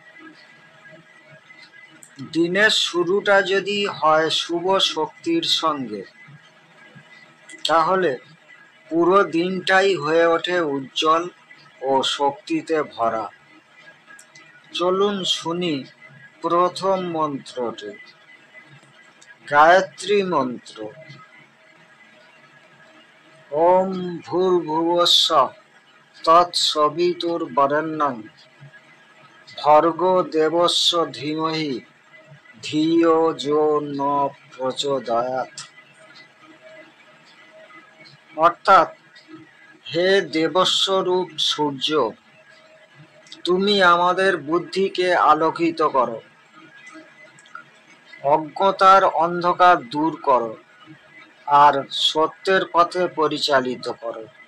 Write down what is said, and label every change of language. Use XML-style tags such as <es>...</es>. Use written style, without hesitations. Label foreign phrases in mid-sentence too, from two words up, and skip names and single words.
<bn>দিনের শুরুটা যদি হয় শুভ শক্তির সঙ্গে, তাহলে পুরো দিনটাই হয়ে ওঠে উজ্জ্বল ও শক্তিতে ভরা। চলুন শুনি প্রথম মন্ত্রটি, গায়ত্রী মন্ত্র।</bn> <sa>ওম ভূর্ভুবস্সঃ তৎসবিতুর্বরেণ্যং ভর্গো দেবস্য ধীমহি ধিয়ো যো ন প্রচোদয়াৎ।</sa> <bn>অর্থাৎ, হে দেবস্বরূপ সূর্য, তুমি আমাদের বুদ্ধিকে আলোকিত করো, অজ্ঞতার অন্ধকার দূর করো আর সত্যের পথে পরিচালিত করো।</bn>